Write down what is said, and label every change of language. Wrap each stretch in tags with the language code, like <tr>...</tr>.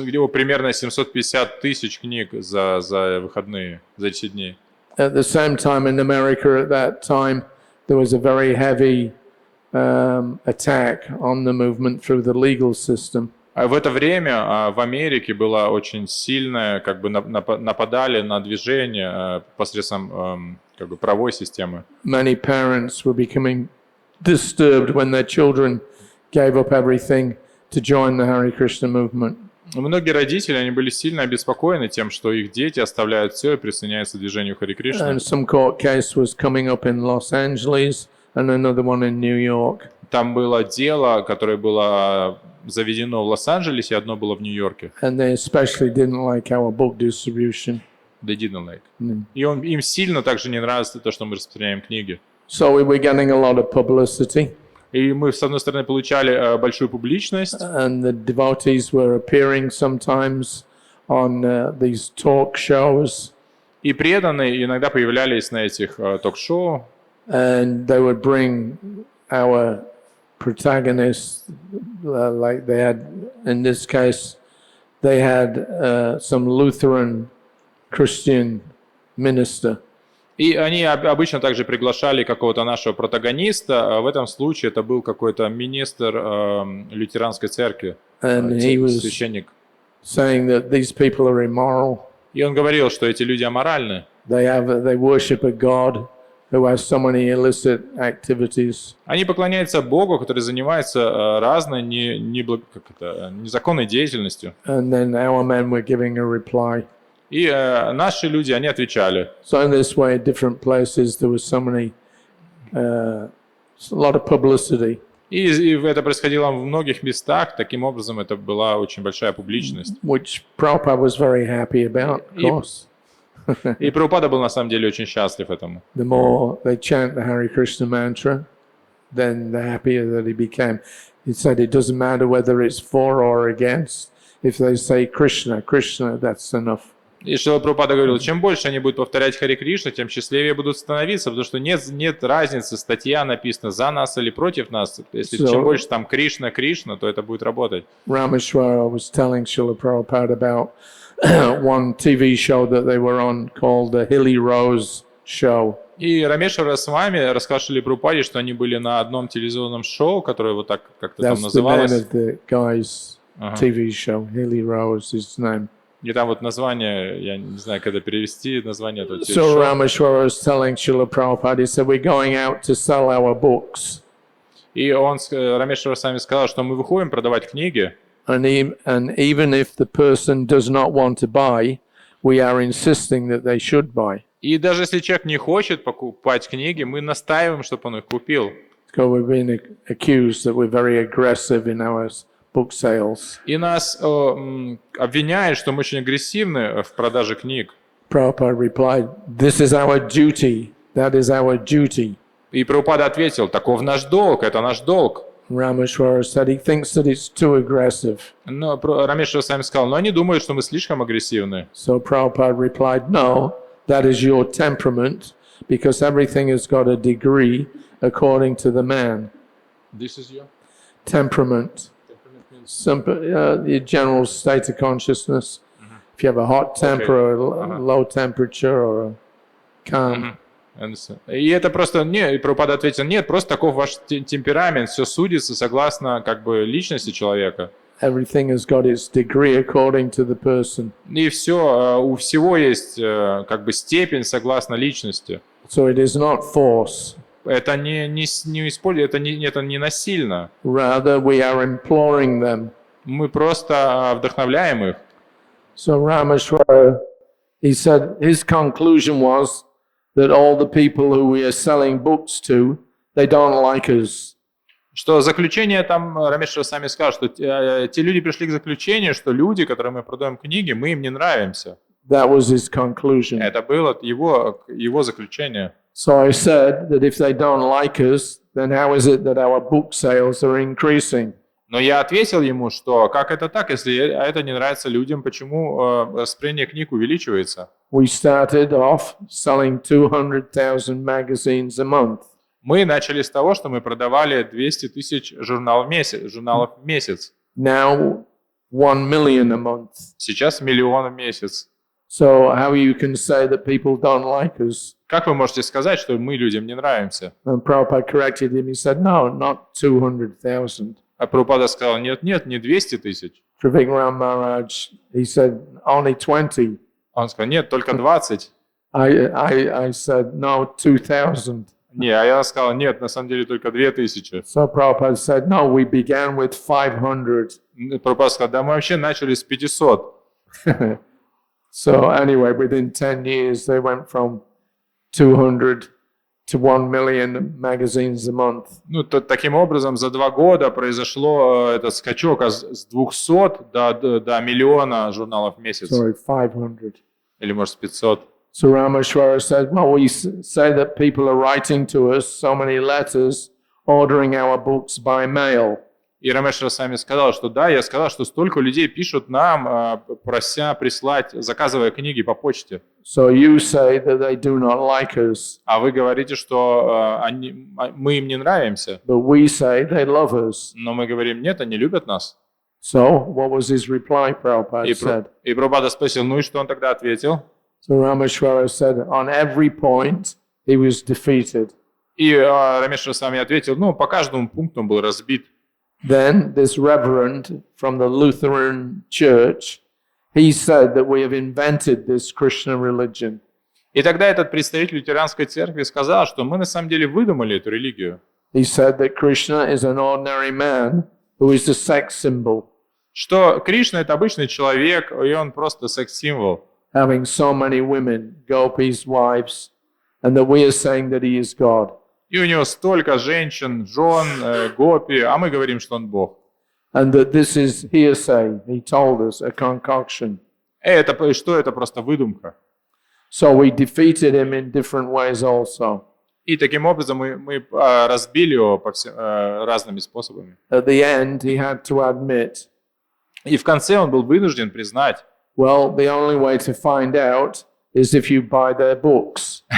<ru>Примерно 750 тысяч книг за выходные, за 10 дней.</ru> <en>At the same time in America at that time, there was a very heavy attack on the movement through the legal system.</en> <ru>В это время в Америке было очень сильное, нападали на движение посредством правовой системы.</ru> <en>Many parents were becoming disturbed when their children gave up everything to join the Hare Krishna movement.</en> <ru>Многие родители, они были сильно обеспокоены тем, что их дети оставляют все и присоединяются к движению Хари Кришны.</ru> <en>And some court case was coming up in Los Angeles and another one in New York.</en> <ru>Там было дело, которое было заведено в Лос-Анджелесе, и одно было в Нью-Йорке.</ru> <en>And they especially didn't like our book distribution. They didn't like.</en> <ru>И им сильно также не нравится то, что мы распространяем книги.</ru> <en>So we were getting a lot of publicity.</en> <ru>И мы, с одной стороны, получали большую публичность.</ru> <en>And the devotees were appearing sometimes on these talk shows.</en> <ru>И преданные иногда появлялись на этих ток-шоу.</ru> <en>And they would bring our protagonists, like they had, in this case, they had some Lutheran Christian minister.</en> <ru>И они обычно также приглашали какого-то нашего протагониста. В этом случае это был какой-то министр лютеранской церкви, священник.</ru> <en>Saying that these people are immoral.</en> <ru>И он говорил, что эти люди аморальны.</ru> <en>They worship a god who has so many illicit activities.</en> <ru>Они поклоняются Богу, который занимается разной незаконной деятельностью.</ru> <en>And then our men were giving a reply.</en> <ru>И наши люди, они отвечали.</ru> <en>So in this way, different places, there was so many, a lot of publicity.</en> <ru>И это происходило в многих местах. Таким образом, это была очень большая публичность.</ru> <en>Which Prabhupada was very happy about, of course.</en> <ru>И Прабхупада был на самом деле очень счастлив этому.</ru> <en>The more they chant the Hare Krishna mantra, then the happier that he became. He said it doesn't matter whether it's for or against. If they say Krishna, Krishna, that's enough.</en> <ru>И Шрила Прабхупада говорил, чем больше они будут повторять Хари Кришна, тем счастливее будут становиться, потому что нет разницы, статья написана за нас или против нас. Если чем больше там Кришна, Кришна, то это будет работать.</ru> <en>Rameshwara was telling Srila Prabhupada about one TV show that they were on called the Hilly Rose Show.</en> <ru>И Рамешвара с вами рассказал Шриле Прабхупаде, что они были на одном телевизионном шоу, которое вот так как-то там называлось.</ru> <en>That's the name of the guy's TV show. Hilly Rose is his name.</en> <ru>И там вот название, я не знаю, когда перевести название этого So телешоу.</ru> <en>Rameshwara was telling Srila Prabhupada, he said, we're going out to sell our books.</en> <ru>И Рамешвара сами сказал, что мы выходим продавать книги.</ru> <en>And even if the person does not want to buy, we are insisting that they should buy.</en> <ru>И даже если человек не хочет покупать книги, мы настаиваем, чтобы он их купил.</ru> <en>So we've been accused that we're very aggressive in our book sales.</en> <ru>И нас обвиняют, что мы очень агрессивны в продаже книг.</ru> <en>Prabhupada replied, this is our duty. That is our duty.</en> <ru>И Прабхупада ответил, таков наш долг, это наш долг.</ru> <en>Rameshwara said he thinks that it's too aggressive.</en> <ru>Но Рамешвара сами сказал, но они думают, что мы слишком агрессивны.</ru> <en>So Prabhupada replied, no, that is your temperament, because everything has got a degree according to the man. This is your Temperament. The general state of consciousness. If you have a hot temper or a low temperature or a calm.</en> <ru>И это просто, и Прабхупада ответил, нет, просто таков ваш темперамент, все судится согласно как бы личности человека.</ru> <en>Everything has got its degree according to the person.</en> <ru>И все, у всего есть как бы степень согласно личности.</ru> <en>So it is not force.</en> <ru>Это не используется, это не насильно.</ru> <en>Rather, we are imploring them.</en> <ru>Мы просто вдохновляем их.</ru> <en>So Rameshwara, he said his conclusion was that all the people who we are selling books to, they don't like us.</en> <ru>Что заключение там, Рамешвара сами сказал, что те люди пришли к заключению, что люди, которым мы продаем книги, мы им не нравимся.</ru> <en>That was his conclusion.</en> <ru>Это было его заключение.</ru> <en>So I said that if they don't like us, then how is it that our book sales are increasing?</en> <ru>Но я ответил ему, что как это так, если это не нравится людям, почему распространение книг увеличивается?</ru> <en>We started off selling 200,000 magazines a month.</en> <ru>Мы начали с того, что мы продавали 200 тысяч журналов в месяц.</ru> <en>Now 1 million a month.</en> <ru>Сейчас 1 миллион в месяц.</ru> <en>So how you can say that people don't like us?</en> <ru>Как вы можете сказать, что мы людям не нравимся?</ru> <en>And Prabhupada corrected him. He said, no, not 200,000.</en> <ru>А Прабхупада сказал, нет, не 200 тысяч.</ru> <en>Prabhu Maharaj, he said, only 20.</en> <ru>Он сказал, нет, только 20.</ru> <en>I said, no, 2,000.</en> <ru>Не, а я сказал, нет, на самом деле только 2000.</ru> <en>So Prabhupada said, no, we began with 500.</en> <ru>Прабхупада сказал, да мы вообще начали с 500.</ru> <en>So anyway, within 10 years, they went from 200 to 1 million magazines a month.</en> <ru>Ну, таким образом, за 2 года произошло этот скачок с 200 до миллиона журналов в месяц.</ru> <en>Sorry, 500.</en> <ru>Или, может, 500.</ru> <en>So Rameshwara said, well, we say that people are writing to us so many letters, ordering our books by mail.</en> <ru>И Рамешвара сами сказал, что да, я сказал, что столько людей пишут нам, прося прислать, заказывая книги по почте.</ru> <en>So you say that they do not like us.</en> <ru>А вы говорите, что мы им не нравимся.</ru> <en>But we say they love us.</en> <ru>Но мы говорим, нет, они любят нас.</ru> <en>So what was his reply, Prabhupada said?</en> <ru>И Прабхупада спросил, ну и что он тогда ответил?</ru> <en>So Rameshwara said, on every point, he was defeated.</en> <ru>И Рамешвара сами ответил, ну, по каждому пункту он был разбит.</ru> <en>Then this reverend from the Lutheran church, he said that we have invented this Krishna religion.</en> <ru>И тогда этот представитель лютеранской церкви сказал, что мы на самом деле выдумали эту религию.</ru> <en>He said that Krishna is an ordinary man who is a sex symbol,</en> <ru>Что Кришна — это обычный человек, и он просто секс-символ.</ru> <en>having so many women, gopis, wives, and that we are saying that he is God.</en> <ru>И у него столько женщин, жен, гопи, а мы говорим, что он Бог.</ru> <en>And that this is hearsay, he told us, a concoction.</en> <ru>Что это просто выдумка?</ru> <en>So we defeated him in different ways also.</en> <ru>И таким образом мы разбили его разными способами.</ru> <en>At the end, he had to admit,</en> <ru>И в конце он был вынужден признать,</ru> <en>well, the only way to find out is if you buy their books.</en>